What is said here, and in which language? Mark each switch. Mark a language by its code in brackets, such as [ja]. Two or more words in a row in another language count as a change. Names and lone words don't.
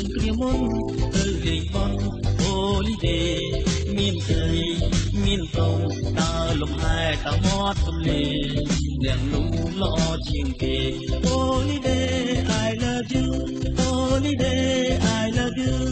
[km] គ្នាមុនទៅលេងបន់ Holiday មានស្រីមានប្រុសដើរលំហែតាមមាត់ទន្លេអ្នកនោះល្អជាងគេ [en] Holiday I love you Holiday I love you